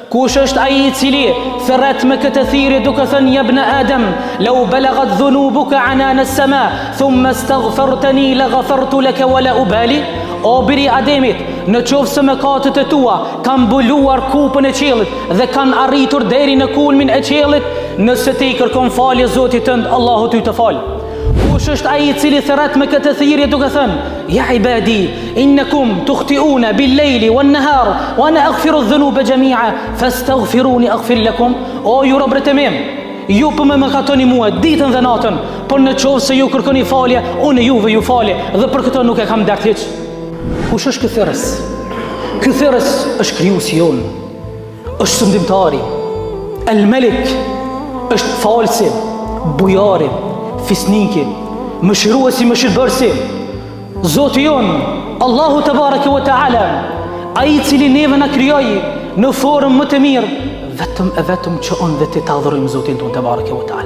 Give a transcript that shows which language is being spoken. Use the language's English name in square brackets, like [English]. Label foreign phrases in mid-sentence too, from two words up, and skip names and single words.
[Albanian] Kush është ai I cili thret me këtë thirrje duke thënë [Arabic] يا ابن آدم لو بلغت ذنوبك عنان السماء ثم استغفرتني غفرت لك ولا أبالي? [Albanian] O biri Ademit, në qoftë se mëkatet e tua kanë mbuluar kupën e qiellit dhe kanë arritur deri në kulmin e qiellit, nëse ti kërkon falje Zotit tënd, Allahu ty të fal. Kush është ai I cili thret me këtë thirrje duke thënë [Arabic] يا عبادي إنكم تخطئون بالليل والنهار وأنا أغفر الذنوب جميعا فاستغفروني أغفر لكم? [Albanian] O ju robët e mi, ju po më mëkatoni mua ditën dhe natën, por në qoftë se ju kërkoni falje, unë juve ju falje dhe për këtë nuk e kam dert hiç. Kush është ky thirrës? Ky thirrës është krijuesi jon, është sundimtari, el-Malik, është falsi, bujari, fisniki, mëshiruesi, mëshirbërësi, Zoti jon, Allahu [Arabic] تبارك وتعالى, [Albanian] ai I cili neve na krijoi në formën më të mirë, vetëm që unë dhe ti ta adhurojmë Zotin tonë [Arabic] تبارك وتعالى.